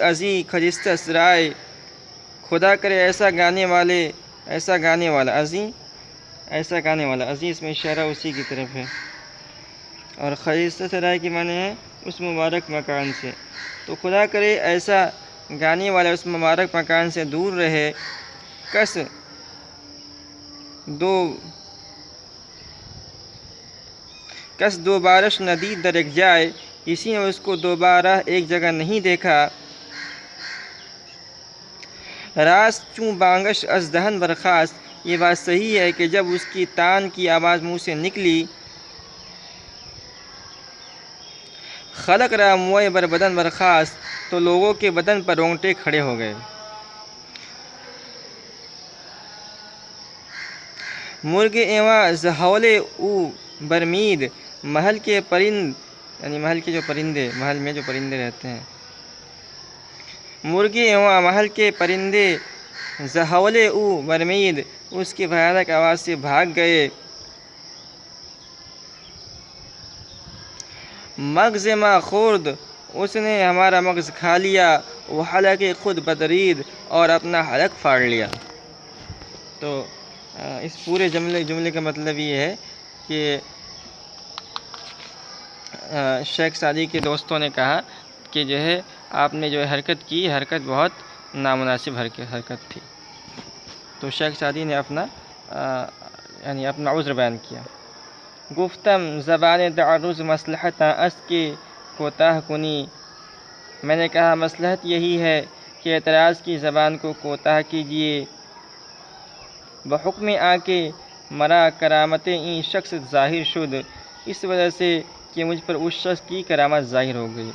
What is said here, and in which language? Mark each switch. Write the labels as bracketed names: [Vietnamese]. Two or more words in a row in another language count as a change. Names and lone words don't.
[Persian] ازیں خجستہ سرائے، [Urdu] خدا کرے ایسا گانے والا ازیں، ایسا گانے والا، ازیں اس میں اشارہ اسی کی طرف ہے، اور خجستہ سرائے کی معنی ہے اس مبارک مکان سے۔ تو خدا کرے ایسا گانے والا اس مبارک مکان سے دور رہے، [Persian] کس دو بارش ندید در ایک جائے، [Urdu] کسی نے اس کو دوبارہ ایک جگہ نہیں دیکھا۔ [Persian] راست چوں بانگش از دہن برخاست، [Urdu] یہ بات صحیح ہے کہ جب اس کی تان کی آواز منہ سے نکلی، [Persian] خلق را موئے بر بدن برخاست، [Urdu] تو لوگوں کے بدن پر رونگٹے کھڑے ہو گئے۔ [Persian] مرغ ایواں زہول او برمید، [Urdu] محل کے پرند، یعنی محل کے جو پرندے، محل میں جو پرندے رہتے ہیں، [Persian] مرغ ایواں [Urdu] محل کے پرندے، [Persian] زہول او برمید، [Urdu] اس کی بھیانک آواز سے بھاگ گئے۔ [Persian] مغز ما خورد، [Urdu] اس نے ہمارا مغز کھا لیا، [Persian] وہ حلق خود بدرید، [Urdu] اور اپنا حلق پھاڑ لیا۔ تو اس پورے جملے کا مطلب یہ ہے کہ شیخ سعدی کے دوستوں نے کہا کہ جو ہے آپ نے جو حرکت کی، حرکت بہت نامناسب حرکت تھی۔ تو شیخ سعدی نے اپنا عذر بیان کیا۔ [Persian] گفتم زبان تعرض مصلحتاں است کے کوتاہ کنی، [Urdu] میں نے کہا مصلحت یہی ہے کہ اعتراض کی زبان کو کوتاہ کیجیے۔ [Persian] بحکم آ کے مرا کرامت این شخص ظاہر شد، [Urdu] اس وجہ سے کہ مجھ پر اس شخص کی کرامت ظاہر ہو گئی۔